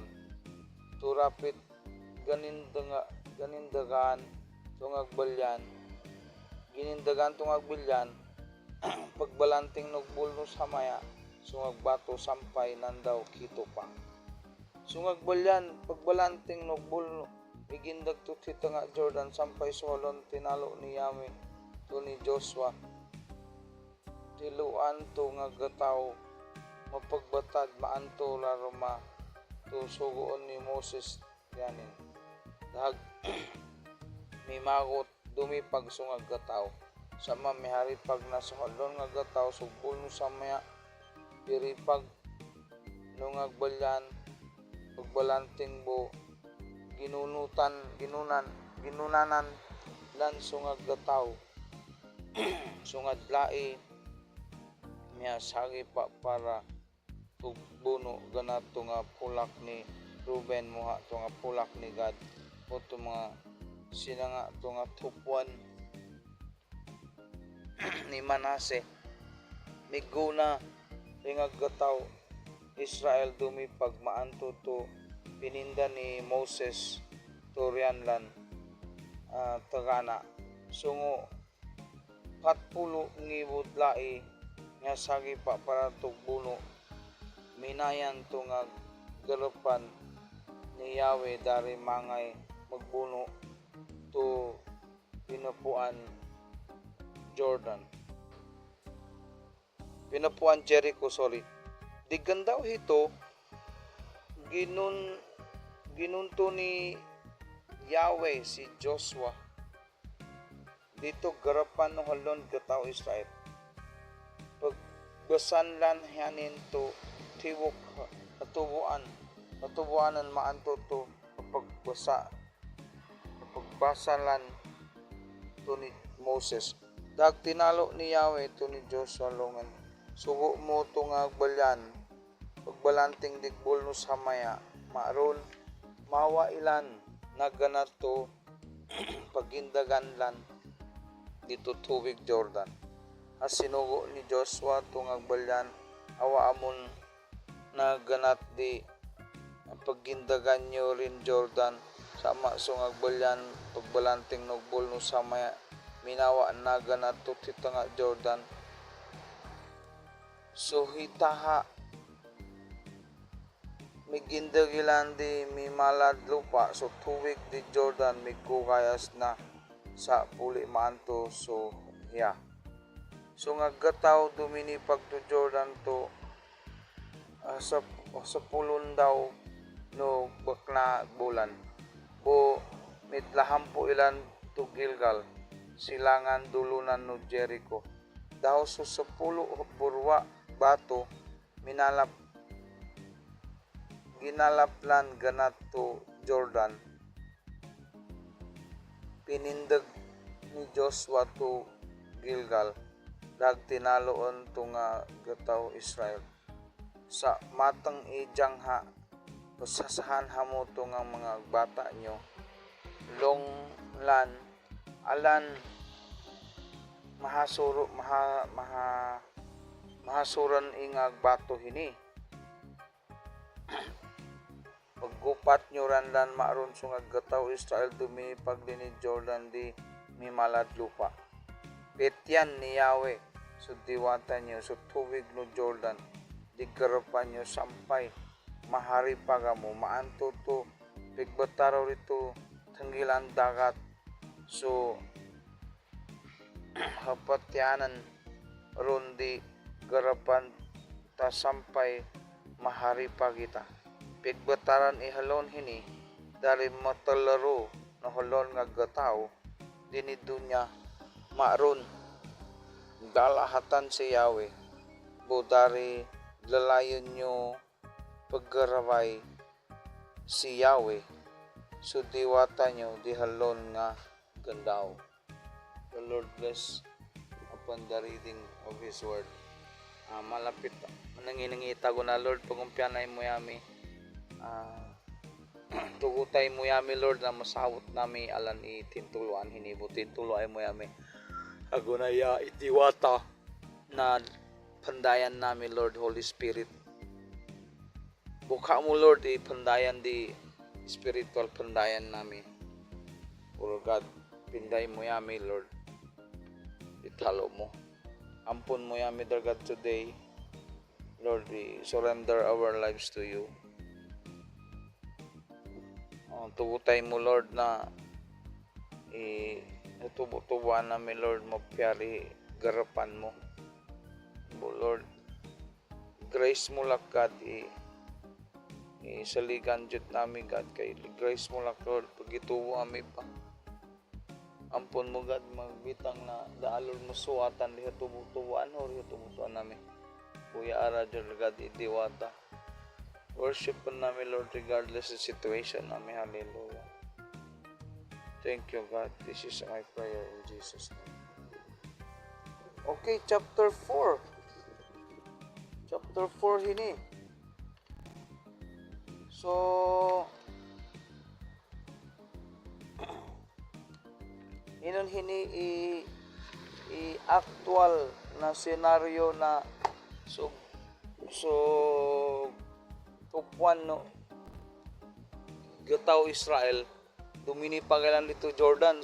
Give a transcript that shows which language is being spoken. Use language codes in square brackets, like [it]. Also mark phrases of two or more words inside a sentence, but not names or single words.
[mbt] To rapid ganindagan tungag balyan ginindagan tungag bilyan pagbalanting nugbul no samaya sungag bato sampay nandaw kito pa sungag balyan pagbalanting nugbul no igindag tutita nga Jordan sampay solon tinalo ni Yahweh to ni Joshua tiluan to nga gataw mapagbatad maanto laroma to sugoon ni Moses yanin dahag mimagot dumipag sungag gataw sama mihari pag nasuhalon nga gataw sugbol no samaya piripag nungag balyan pagbalanting bo ginunanan lan sungag gataw sungad lai miya sagi pa para tugbuno ganato nga pulak ni Ruben moha to nga pulak ni God o to mga sila nga to nga tupuan ni Manase miguna ingag gataw Israel dumipag maanto to pininda ni Moses to rianlan tagana sungo patpulo ngibot lai nga sagi pa para tugbuno minayan to nga garapan ni Yahweh dari mangay magbuno to pinapuan Jericho digandaw hito ginunto ni Yahweh si Joshua dito garapan no halon gataw Israel pagbasan lan hanin to tiwok atubuanan maanto to pagbasan lan to ni Moses dag tinalo ni Yahweh to ni Joshua longan sugo mo to nga balyan pagbalanting digbol no samaya maaron mawa ilan naganato pagindagan lan dito tubig Jordan as sinugo ni Joshua to nga balyan awa amon naganat di pagindagan nyo rin Jordan sama sungag balyan pagbalanting nogbol no sa maya minawa naga na tutita nga Jordan. So hitaha migindagilandi mi malad lupa so tuwig di Jordan migkukayas na sa puli maanto so yeah. So nga gataw dumini pagto Jordan to sa pulon daw no bakla bulan o midlaham po ilan to Gilgal silangan dulunan no Jericho daw so sa pulo burwa bato ginalaplan ganat to Jordan pinindag ni Joshua to Gilgal dag tinaloon to nga gataw Israel sa matang ijang ha pasasahan hamo to nga mga bata nyo long lan alan mahasuran ingag bato hini paggupat nyo randan maaron so nga gataw Israel dumi paglini Jordan di mimalad lupa petyan ni Yahweh so diwata nyo so tuwig no Jordan di garapan nyo sampay mahari pagamo maanto to pigbataraw rito tanggilan dagat so hapatyanan ron di garapan ta sampay mahari pagita pigbataran ihalon hini dari matalaro na halon nga gataw dini dunya maaron dalahatan si Yahweh budari lalayon nyo paggaraway si Yahweh so diwata nyo di halon nga gandaw. [en] The Lord bless upon the reading of His word. [mbt] Malapit nanginangita ko na Lord pagumpianay mo yami tugutay mo yami Lord na masawot nami alan itintuluan hinibutin tuluay mo yami agunaya itiwata na pandayan nami Lord [en] Holy Spirit [mbt] buka mo Lord pandayan di spiritual pandayan nami Lord God pinday mo yami Lord italo mo ampun mo yami Lord God [en] today Lord we surrender our lives to you. [mbt] Tugutay mo Lord na tubo-tubuan namin Lord mapyari garapan mo Lord grace mo lang God saligan jud namin God kay grace mo lang Lord pagitubo kami pa ampun mo God magbitang na daalor mo suwatan liha tubo-tubuan o liha tubo-tubuan namin kuya ara jud God idiwata worship namin Lord [en] regardless of situation [mbt] namin. [en] Hallelujah. Thank you God. This is my prayer in Jesus name. Okay, chapter 4. Chapter 4 hini. [mbt] So inon hini actual na senaryo na so tupuan no gataw Israel dumini pagalan dito Jordan.